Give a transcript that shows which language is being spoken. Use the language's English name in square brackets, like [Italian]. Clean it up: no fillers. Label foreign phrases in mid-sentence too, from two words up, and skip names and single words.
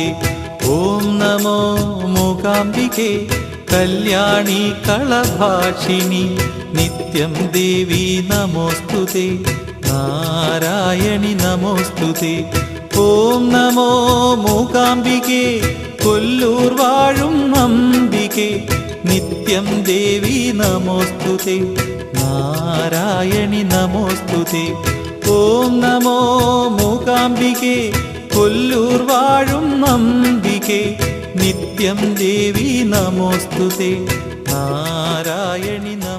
[Sanskrit] ఓం నమో మూకాంబికే కళ్యాణి కళభాషిణి నిత్యం దేవి నమోస్తుతే నారాయణి నమోస్తుతే. ఓం నమో మూకాంబికే [Malayalam] കൊല്ലൂർ വാഴും [Sanskrit] അംബികേ നിത്യം ദേവി നമോസ്തുതേ നാരായണി നമോസ്തുതേ. ഓം നമോ മൂകാംബികേ [Malayalam] കൊല്ലൂർ വാഴും [Sanskrit] അംബികേ നിത്യം ദേവി നമോസ്തുതേ നാരായണി